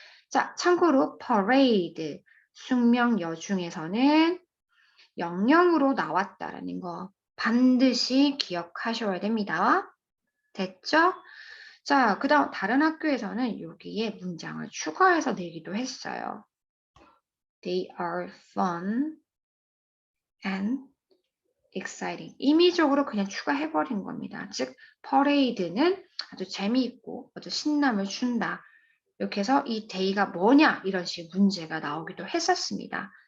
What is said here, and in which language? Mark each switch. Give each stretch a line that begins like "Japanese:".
Korean: 자, 참고로 parade, 숙명여 중에서는 영영으로 나왔다라는 거 반드시 기억하셔야 됩니다. 됐죠? 자, 그 다음 다른 학교에서는 여기에 문장을 추가해서 내기도 했어요.
English: They are fun and exciting.
Korean: 임의적으로 그냥 추가해버린 겁니다. 즉, 퍼레이드는 아주 재미있고 아주 신남을 준다. 이렇게 해서 이 day가 뭐냐 이런 식 문제가 나오기도 했었습니다.